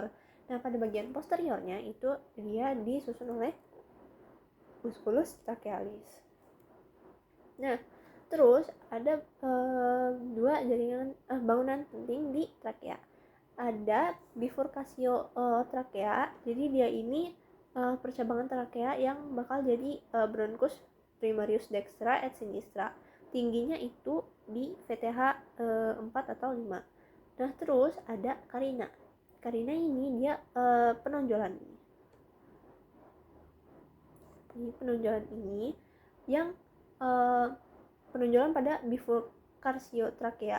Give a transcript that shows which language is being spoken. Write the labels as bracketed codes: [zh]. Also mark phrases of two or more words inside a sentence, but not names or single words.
[id] Nah, pada bagian posteriornya itu dia disusun oleh [la] musculus trachealis. [id] Nah, terus ada dua jaringan bangunan penting di trakea. Ada bifurcatio trakea, jadi dia ini percabangan trakea yang bakal jadi [la] bronchus primarius dextra et sinistra. [id] Tingginya itu di VTH 4 atau 5. Nah, terus ada carina. Carina ini dia penonjolan ini yang penonjolan pada bifurcatio trakea.